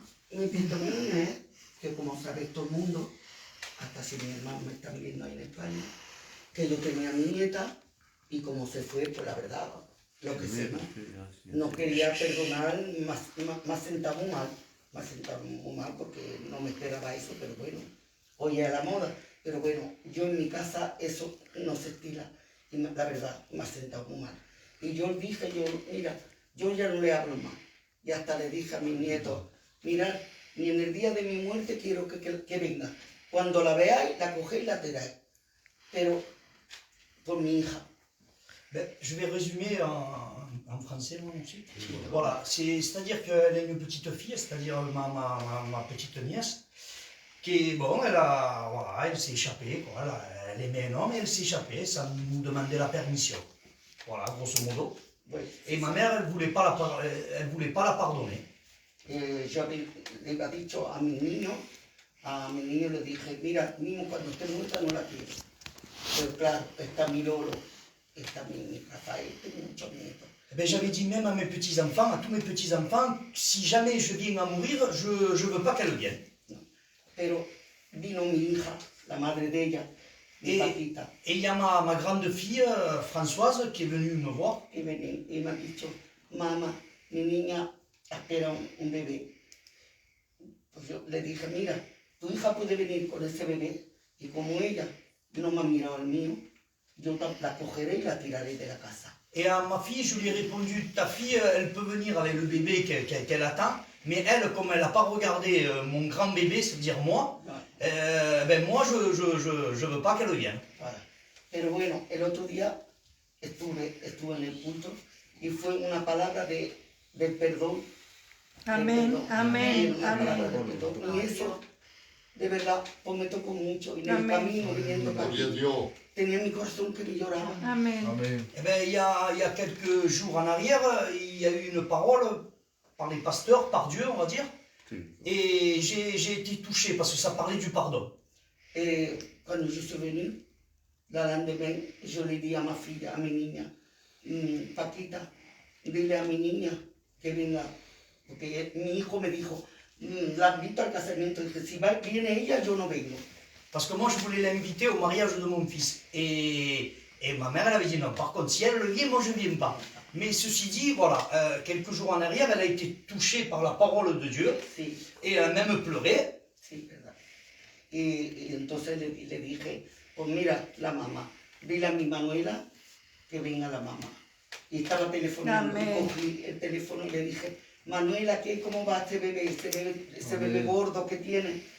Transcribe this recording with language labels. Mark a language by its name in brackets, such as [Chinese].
[Spanish] Mi testimonio es que, como sabe todo el mundo, hasta si mis hermanos me están viendo ahí en España, que yo tenía a mi nieta y como se fue, pues la verdad, lo que sé, no quería perdonar, me ha sentado muy mal porque no me esperaba eso, pero bueno, hoy es la moda, pero bueno, yo en mi casa eso no se estila y la verdad me ha sentado muy mal. Y yo dije, mira, yo ya no le hablo más y hasta le dije a mis nietos, mira, ni en el día de mi muerte quiero que venga. Cuando la veáis, la cogéis y la tiráis. Pero por mi hija. [French] Je vais résumer en français, moi aussi. Voilà, c'est-à-dire qu'elle a une petite fille, c'est-à-dire ma petite nièce, qui, bon, elle s'est échappée, quoi. elle aimait un homme et elle s'échappait sans nous demander la permission. Voilà, grosso modo. Et ma mère, elle voulait pas la pardonner. [Spanish] Yo le había dicho a mi niño le dije, mira, niño, cuando esté muerta no la quiero. Pero claro, está mi Lolo, está mi Rafael, tengo muchos nietos. [French] Ben, j'avais dit même à mes petits-enfants, à tous mes petits-enfants, si jamais je viens à mourir, je ne veux pas qu'elle vienne. [Spanish] Pero vino mi hija, la madre de ella, mi Paquita. [French] Et il y a ma grande fille, Françoise, qui est venue me voir. [Spanish] Y me ha dicho, mamá, mi niña espera un bebé. Pues yo le dije, mira, tu hija puede venir con ese bebé y como ella no me ha mirado el mío, yo la cogeré y la tiraré de la casa. [French] Et à ma fille, je lui ai répondu, ta fille, elle peut venir avec le bébé qu'elle attend, mais elle, comme elle n'a pas regardé mon grand bébé, c'est-à-dire moi, ben moi, je veux pas qu'elle vienne. Voilà. [Spanish] Pero bueno, el otro día estuve en el culto y fue una palabra del perdón. Amén, amén, amén. Y eso, de verdad, pues me tocó mucho. Y en el camino, viniendo para aquí, tenía mi corazón que me lloraba. Amén. [French] Eh ben, il y a quelques jours en arrière, il y a eu une parole par les pasteurs, par Dieu, on va dire. Et j'ai été touché parce que ça parlait du pardon. Et quand je suis venu, le lendemain, je l'ai dit à ma fille, à [Spanish] mi niña, Paquita, dile a mi niña que venga. Porque mi hijo me dijo, la invito al casamiento. Y dije, si viene ella, yo no vengo. [French] Parce que moi, je voulais l'inviter au mariage de mon fils. Et ma mère, elle avait dit non. Par contre, si elle vient, moi, je ne viens pas. Mais ceci dit, voilà, quelques jours en arrière, elle a été touchée par la parole de Dieu. [Spanish] Sí. [French] Et elle a même pleuré. [Spanish] Sí, verdad. Y entonces le dije, pues mira, la mamá, dile a mi Manuela que venga la mamá. Y estaba telefonando, y cogí el teléfono y le dije, Manuela, ¿cómo va ese bebé gordo que tiene?